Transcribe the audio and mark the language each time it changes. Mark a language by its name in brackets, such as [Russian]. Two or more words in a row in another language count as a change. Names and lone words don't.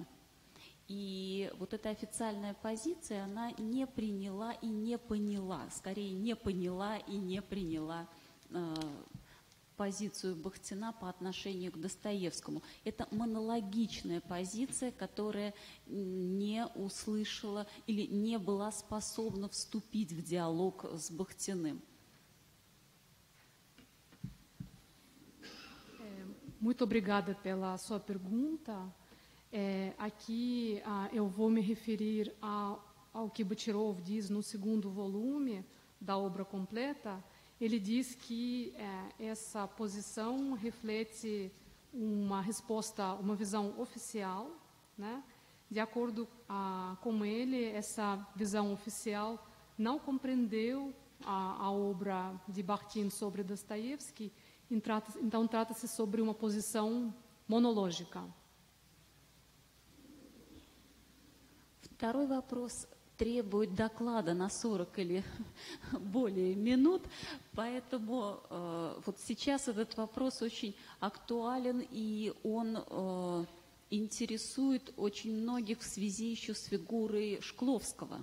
[Russian] И вот эта официальная позиция, она не приняла и не поняла, скорее не поняла и не приняла позицию Бахтина по отношению к Достоевскому. Это монологичная позиция, которая не услышала или не была способна вступить в диалог с Бахтиным. [Portuguese] Muito obrigada pela sua pergunta. Aqui eu vou me referir ao que Bocharov diz no segundo volume da obra completa. Ele diz que essa posição reflete uma resposta, uma visão oficial, né? De acordo com ele, essa visão oficial não compreendeu a obra de Bakhtin sobre Dostoiévski, então trata-se sobre uma posição monológica. [Russian] Второй вопрос требует доклада на 40 или более минут, поэтому вот сейчас этот вопрос очень актуален, и он интересует очень многих в связи еще с фигурой Шкловского.